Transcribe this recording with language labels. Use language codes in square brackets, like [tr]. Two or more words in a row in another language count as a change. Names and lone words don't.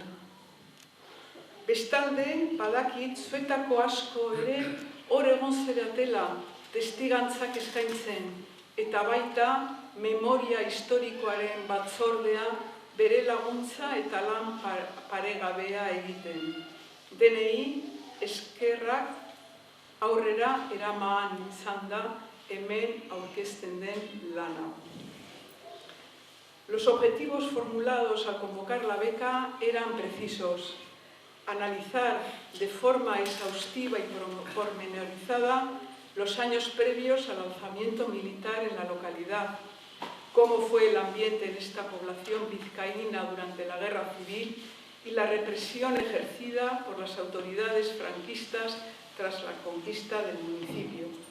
[eu] Bestalde, badakit, zuetako asko ere hor egon zeratela testigantzak eskaintzen eta baita memoria historikoaren batzordea bere laguntza eta lan paregabea egiten. Denei eskerrak aurrera eraman izan da hemen aurkezten den lana. [es] Los objetivos formulados al convocar la beca eran precisos. Analizar de forma exhaustiva y pormenorizada los años previos al alzamiento militar en la localidad, cómo fue el ambiente en esta población vizcaína durante la Guerra Civil y la represión ejercida por las autoridades franquistas tras la conquista del municipio.